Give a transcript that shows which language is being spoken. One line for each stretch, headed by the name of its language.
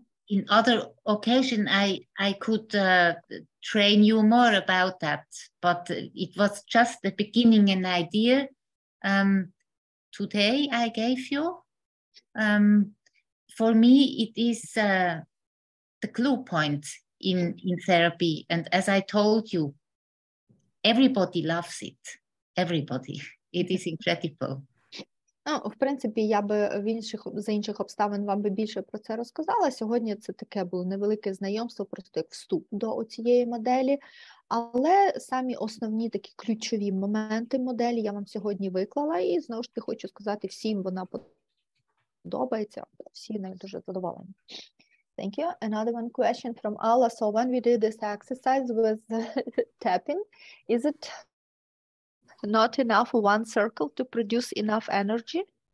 English: In other occasion, I could train you more about that, but it was just the beginning, an idea today I gave you. For me, it is the clue point in therapy, and as I told you, everybody loves it. Everybody. It is incredible.
Ukrainian: В принципі, я би за інших обставин вам би більше про це розказала. Сьогодні це таке було невелике знайомство, просто як вступ до цієї моделі. Але самі основні такі ключові моменти моделі я вам сьогодні виклала. І знову ж таки хочу сказати, всім вона подобається, всі нею дуже задоволені.
English: Thank you. Another one question from Alla. So when we did this exercise with tapping, is it not enough one circle to produce enough energy?